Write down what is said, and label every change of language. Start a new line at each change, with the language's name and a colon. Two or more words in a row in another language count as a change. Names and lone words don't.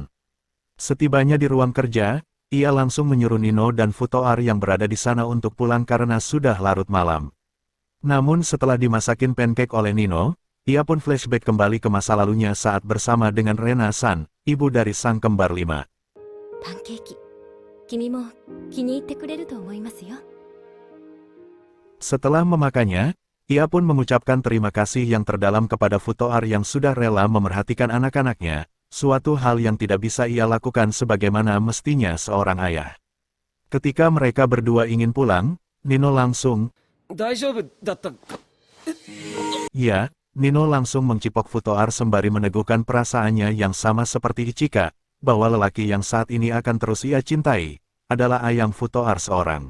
Indonesian: Setibanya di ruang kerja, ia langsung menyuruh Nino dan Futoar yang berada di sana untuk pulang karena sudah larut malam. Namun setelah dimasakin pancake oleh Nino, ia pun flashback kembali ke masa lalunya saat bersama dengan Rena-san, ibu dari sang kembar 5.
Japanese: パンケーキ、君も気に入ってくれると思いますよ。
Indonesian: Setelah memakannya, ia pun mengucapkan terima kasih yang terdalam kepada Futoar yang sudah rela memerhatikan anak-anaknya, suatu hal yang tidak bisa ia lakukan sebagaimana mestinya seorang ayah. Ketika mereka berdua ingin pulang, Nino langsung, ya, Nino langsung mencipok Futoar sembari meneguhkan perasaannya yang sama seperti Ichika, bahwa lelaki yang saat ini akan terus ia cintai, adalah ayang Futoar seorang.